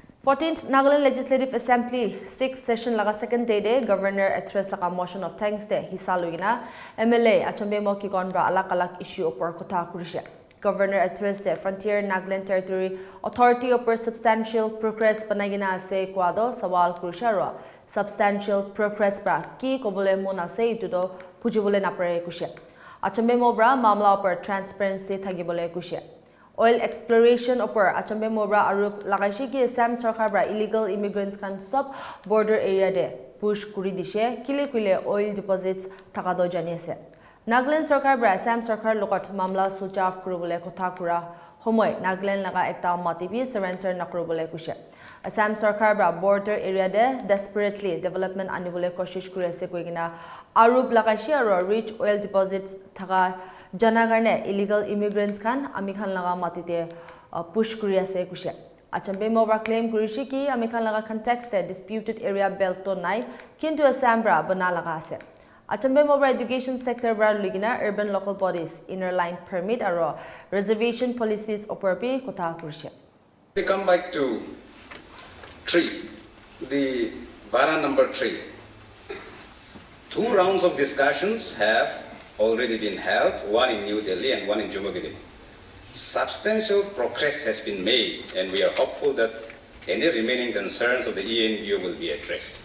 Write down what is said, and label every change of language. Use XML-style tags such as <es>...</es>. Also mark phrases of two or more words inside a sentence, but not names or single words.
<en>14th Nagaland Legislative Assembly 6th session</en> <nag>laga</nag> <en>second day Governor address</en> <nag>laga</nag> <en>motion of thanks</en> <nag>de hisaluina MLA achambe mo ki konbra alak issue upor kotha kurisha.</nag> <en>Governor address</en> <nag>de Frontier Nagaland Territory Authority upor</nag> <en>substantial progress</en> <nag>banagina ase kwado sawal kurisha ro</nag> <en>substantial progress</en> <nag>bra ki kobole mona se itudo pujibole napare kusha. Achambe mo bra mamla upor transparency thagibole kusha.</nag> <en>Oil exploration</en> <nag>upor achambe mobra arup lagaishi ki Assam sarkar bra</nag> <en>illegal immigrants</en> <nag>kan sub</nag> <en>border area</en> <nag>de push kuri dishe kile</nag> <en>oil deposits</en> <nag>takado jani ase. Nagaland sarkar bra Assam sarkar lokot mamla sujaf kurubole kotha kura homoy Nagaland laga ekta matibi surrender nakurubole kushe. Assam sarkar bra</nag> <en>border area</en> <nag>de</nag> <en>desperately development</en> <nag>anibole koshish kuri ase koigina arup lagaishi aro</nag> <en>rich oil deposits</en> <nag>taka Janagarne</nag> <en>illegal immigrants</en> <nag>kan amikhan laga matite push kuri ase kushe. Achambe mobra claim kurishi ki amikhan laga context de</nag> <en>disputed area belt</en> <nag>to nai kintu Assam bra bana laga ase. Achambe mobra</nag> <en>education sector</en> <nag>bra ligina</nag> <en>urban local bodies inner line permit</en> <nag>aro</nag> <en>reservation policies</en> <nag>oporpi kotha kurishe.</nag> <en>We come back to 3, the Bara number 3. 2 rounds of discussions have already been held, one in New Delhi and one in Jumagiri. Substantial progress has been made, and we are hopeful that any remaining concerns of the ENBU will be addressed.</en>